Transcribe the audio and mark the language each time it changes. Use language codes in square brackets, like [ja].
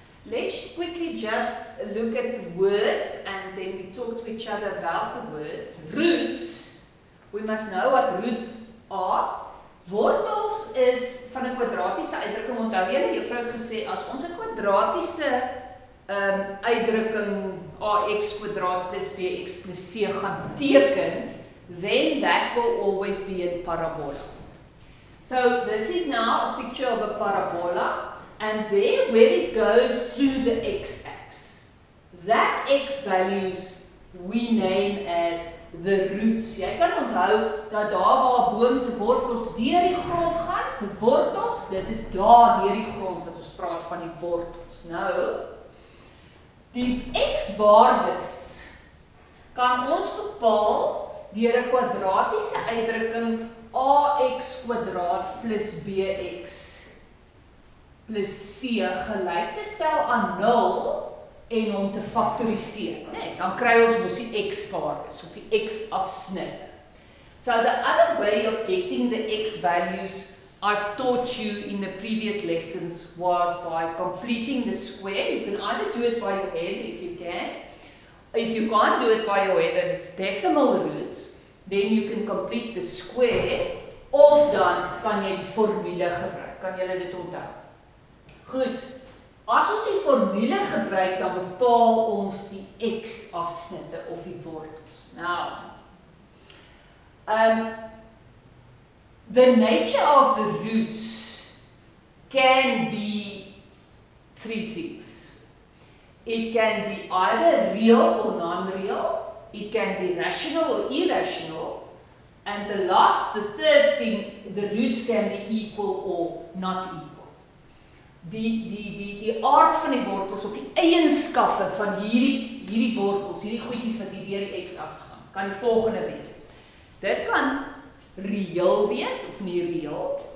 [en] Let's quickly just look at the words and then we talk to each other about the words. Roots, we must know what roots are. [af] Wortels is van 'n kwadratiese uitdrukking. Onthou julle, juffrou het gesê as ons 'n kwadratiese uitdrukking ax kwadraat plus bx plus c gaan teken, [en] then that will always be a parabola. So this is now a picture of a parabola. And there, where it goes through the x-axis, that x values we name as the roots. [af] Jy kan onthou dat daar waar boom se wortels deur die grond gaan, se wortels, dit is daar deur die grond wat ons praat van die wortels. Nou, die x-waardes kan ons bepaal deur 'n kwadratiese uitdrukking ax kwadraat plus bx plus c gelyk te stel aan 0 en hom te faktoriseer. Nee, dan kry ons mos die x-waardes of die x-afsnitte. [en] So the other way of getting the x values I've taught you in the previous lessons was by completing the square. You can either do it by your head if you can. If you can't do it by your head and it's decimal roots, then you can complete the square [af] of dan kan jy die formule gebruik. Kan julle dit onthou? Goed, as ons die formule gebruik, dan bepaal ons die x-afsnitte of die wortels. [en] Now, the nature of the roots can be three things. It can be either real or non-real, it can be rational or irrational, and the third thing, the roots can be equal or not equal. [af] Die aard van die wortels of die eienskappe van hierdie wortels, hierdie goedjies wat hier deur die x-as gaan, kan die volgende wees. Dit kan reëel wees of nie reëel.